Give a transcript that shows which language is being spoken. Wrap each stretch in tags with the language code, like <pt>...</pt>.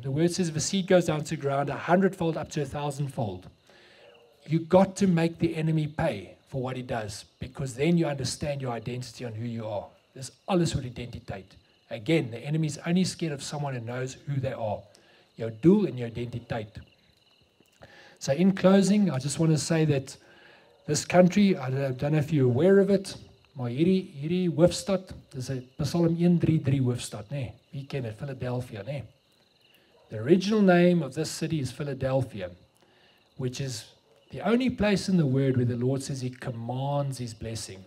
<en>The word says if a seed goes down to ground 100-fold up to 1,000-fold. You got to make the enemy pay for what he does, because then you understand your identity on who you are.</en> <af>Dis alles oor identiteit.</af> <en>Again, the enemy is only scared of someone who knows who they are.</en> <af>Jou doel en jou identiteit.</af> <en>So in closing, I just want to say that this country, I don't know if you're aware of it,</en> <af>maar hierdie hoofstad, dis 'n Psalm 133 hoofstad, nê? Wie ken dit?</af> <en>Philadelphia, nê? The original name of this city is Philadelphia, which is the only place in the word where the Lord says he commands his blessing.</en>